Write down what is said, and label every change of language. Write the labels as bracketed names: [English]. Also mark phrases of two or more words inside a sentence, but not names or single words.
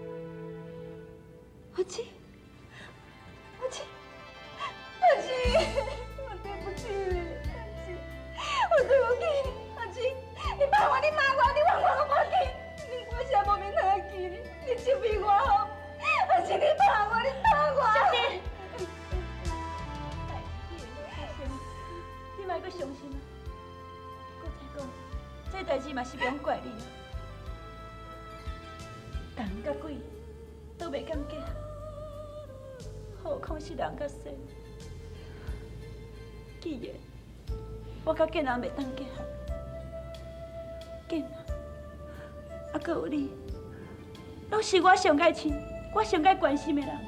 [Min Nan Chinese] 阿七，我对不起你，我对不起你，阿七，你骂我，你冤枉我无去，我啥无面通记你，你心比我好，阿七，你打我，你打我。小弟，你莫阁伤心啊！我再讲，这代志嘛是不用怪你。人甲鬼都袂敢结合，何况是人甲神。既然我甲囡仔袂当结合，囡仔啊，阁有你，拢是我上该亲、我上该关心的人。